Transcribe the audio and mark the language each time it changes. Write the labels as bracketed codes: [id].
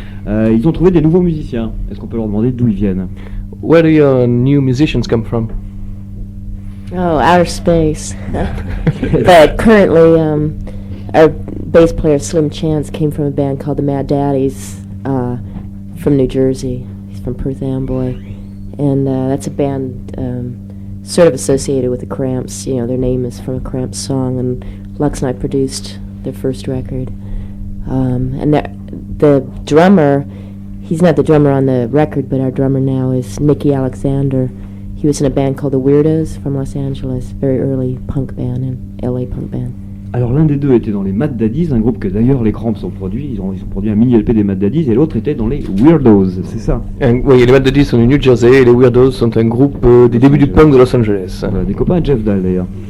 [fr] Ils ont trouvé des nouveaux musiciens, est-ce qu'on peut leur demander d'où ils viennent? [en] Where do your new musicians come from? Oh, outer space. But currently, our bass player Slim Chance came from a band called the Mad Daddies from New Jersey. He's from Perth Amboy, and that's a band sort of associated with the Cramps. Their name is from a Cramps song, and Lux and I produced their first record. And the drummer, he's not the drummer on the record, but our drummer now is Nicky Alexander. He was in a band called the Weirdos from Los Angeles, very early punk band, and LA punk band. [fr] Alors l'un des deux était dans les Mad Daddies, un groupe que d'ailleurs les Cramps ont produit, ils ont produit un mini LP des Mad Daddies, et l'autre était dans les Weirdos, c'est ça? Oui, les Mad Daddies sont du New Jersey, et les Weirdos sont un groupe des débuts du punk de Los Angeles. Voilà, des copains de Jeff Dahl d'ailleurs.